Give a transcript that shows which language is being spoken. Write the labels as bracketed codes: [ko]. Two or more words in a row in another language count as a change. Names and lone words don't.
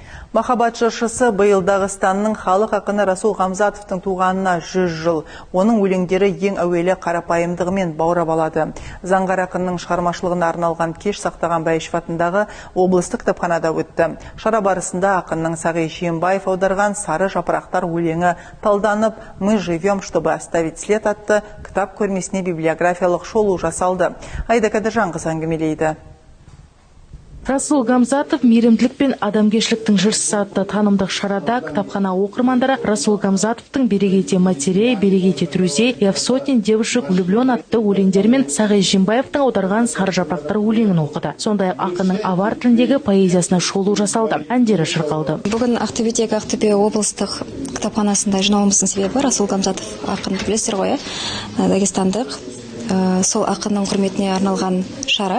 [kk] Махаббат жыршысы биыл Дағыстанның халық ақыны Расул Ғамзатовтың туғанына 100 жыл. Оның өлеңдері ең әуелі қарапайымдығымен баурап алады. Заңғар ақынның шығармашылығына арналған кеш Сақтаған Бәйішев атындағы облыстық кітапханада өтті. Шара барысында ақынның Сағи Жиенбаев аударған «Сары жапырақтар» өлеңі талданып, [ru] «Мы живем, чтобы оставить след» [kk] атты кітап көрмесіне библиографиялық шолу жасалды. Айда Кадыржанқызы әңгімелейді. Расул Ғамзатов мейірімділік пен адамгершіліктің жыршысы атты танымдық шарада кітапхана оқырмандары Расул Ғамзатовтың [ru] «Берегите матерей, берегите друзей, я в сотен девушек влюблен» [kk] атты өлеңдері мен Сағи Жиенбаевтың аударған «Сары жапырақтар» өлеңін оқыды. Сондай-ақ ақынның авар тіліндегі поэзиясына шолу жасалды, әндері шырқалды. Бүгін Ақтөбедегі Ақтөбе облыстық кітапханасында жиналуымыздың себебі Расул Ғамзатов ақынды білесіздер ғой, дагестандық. Сол ақынның құрметіне арналған шара.